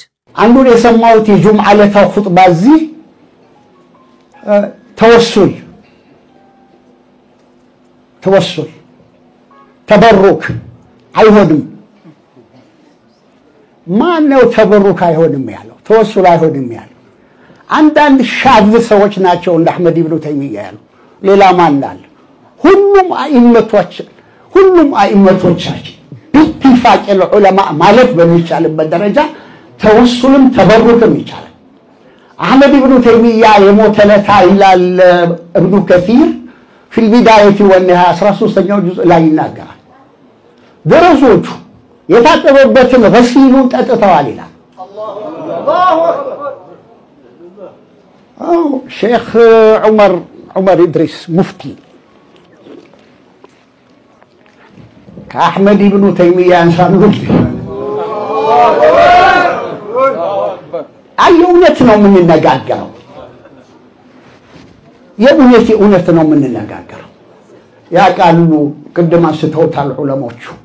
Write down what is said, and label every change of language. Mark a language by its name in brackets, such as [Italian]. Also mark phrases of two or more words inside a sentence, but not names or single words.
[Amharic] አንዱ የሰማሁት የጁምዓ ለታ ኹጥባ እዚህ ተወሱል ተወሱል ተበሩክ አይሆንም። ማን ነው ተበሩክ አይሆንም ያለው? ተወሱል አይሆንም ያለው? አንዳንድ ሻዝ ሰዎች ናቸው እንደ አህመድ ኢብኑ ተይሚያ ያሉ። ሌላ ማን አለ? ሁሉም አኢመቶቻችን [Arabic] باتفاق العلماء [Amharic] ማለት በሚቻልበት ደረጃ ተወሱልም ተበሩክም ይቻላል። አህመድ ኢብኑ ተይሚያ የሞተለታ ይላል ኢብኑ ከሲር في البداية والنهاية 13ኛው ጁዝ ላይ ይናገራል። ደረሶቹ የታጠበበትን ገሲሉን ጠጥተዋል ይላል። ሼክ ዑመር ኢድሪስ ሙፍቲ ከአህመድ ኢብኑ ተይሚያ አንሳሉ እውነት ነው የምንነጋገረው። የእውነት ነው የምንነጋገረው። ያቃሉ ቅድም አንስተውታል ዑለሞቹ።